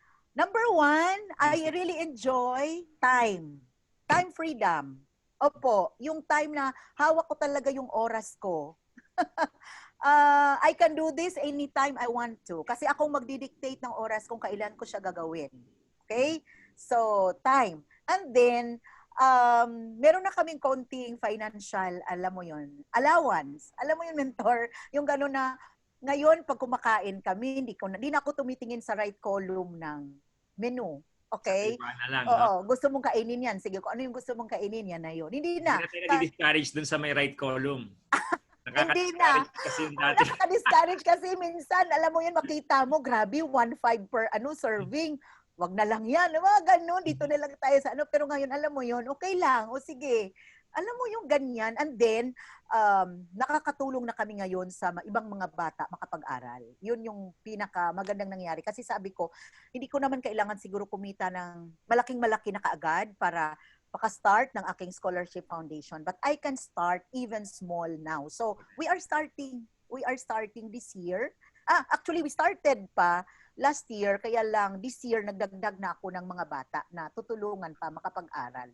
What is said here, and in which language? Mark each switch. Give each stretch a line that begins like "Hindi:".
English: Number one, I really enjoy time. Time freedom.
Filipino: Opo, yung time na hawak ko talaga yung oras ko.
English: I can do this anytime I want to.
Filipino: Kasi akong magdidictate ng oras kung kailan ko siya gagawin. Okay?
English: So, time. And then,
Filipino: meron na kaming konting financial, alam mo yun, allowance. Alam mo yun, mentor, yung gano'n na, ngayon, pag kumakain kami, hindi na ako tumitingin sa right column ng menu. Okay? Oo, gusto mong kainin yan. Sige, kung ano yung gusto mong kainin yan na yun. Hindi na. Hindi na discourage dun sa may right column. Hindi na. Nakaka-discourage kasi minsan, alam mo yun, makita mo, grabe, 1.5 per serving. Wag na lang yan. Mga ganun, dito na lang tayo sa Pero ngayon, alam mo yun, okay lang. O sige, alam mo yung ganyan. And then, nakakatulong na kami ngayon sa ibang mga bata makapag-aral. Yun yung pinaka magandang nangyari. Kasi sabi ko, hindi ko naman kailangan siguro kumita ng malaking-malaki na kaagad para paka-start ng aking
English: scholarship foundation, but I can start even small now. So we are starting this year. Actually, we started
Filipino: pa last year, kaya lang this year nagdagdag na ako ng mga bata na tutulungan pa makapag-aral.